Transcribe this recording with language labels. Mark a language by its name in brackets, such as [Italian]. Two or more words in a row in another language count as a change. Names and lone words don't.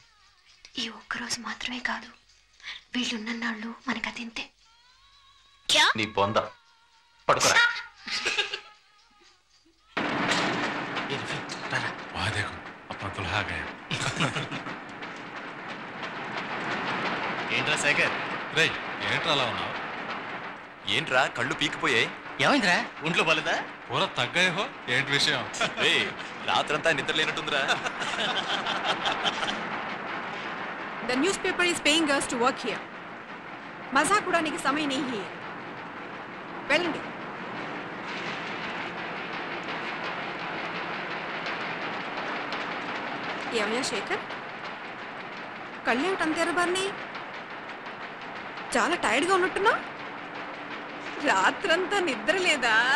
[Telugu] ఈ ఒక్కరోజు మాత్రమే కాదు, వీళ్ళున్న నాళ్ళు మనకు అదింతే. నీ బొంద పడుకోరా. [Hindi] वहाँ देखो अपना दुल्हा गया. [Telugu] ఏంట్రా శేఖర్? రే ఏంట్రా అలా ఉన్నావు? ఏంట్రా కళ్ళు పీకిపోయాయి? ఏమైందిరా? ఒంట్లో బాలేదా? పూరా తగ్గాయి హో. ఏంటి విషయం? రే రాత్రంతా నిద్ర లేనట్టుందిరా. [English] The newspaper is paying us to work here. [Hindi] मज़ाक उड़ाने की समय नहीं है. [Telugu] వెళ్ళండి. ఏమయ్యా శేఖర్, కళ్ళేమిటి తెరబారిని? చాలా టైర్డ్గా ఉన్నట్టున్నా? రాత్రంతా నిద్ర లేదా?